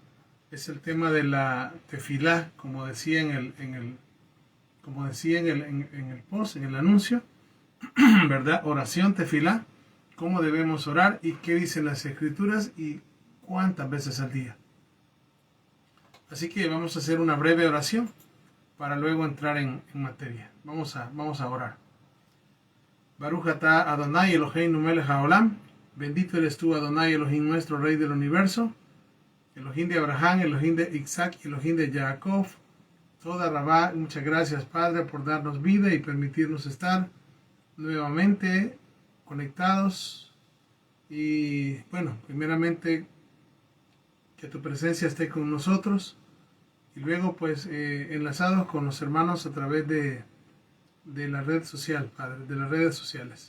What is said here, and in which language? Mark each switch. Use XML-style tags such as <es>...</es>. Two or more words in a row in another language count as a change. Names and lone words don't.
<es>Es el tema de la tefilá, como decía en el post, en el anuncio, ¿verdad? Oración, tefilá. Cómo debemos orar y qué dicen las escrituras y cuántas veces al día. Así que vamos a hacer una breve oración para luego entrar en materia. Vamos a orar.</es> <he>ברוך אתה אדוני אלוהינו מלך העולם.</he> <es>Bendito eres tú, Adonai Elohim, nuestro Rey del universo. Elohim de Abraham, Elohim de Isaac, Elohim de Jacob.</es> <he>תודה רבה,</he> <es>muchas gracias, Padre, por darnos vida y permitirnos estar nuevamente conectados. Y bueno, primeramente que tu presencia esté con nosotros y luego pues enlazados con los hermanos a través de la red social, Padre, de las redes sociales.</es>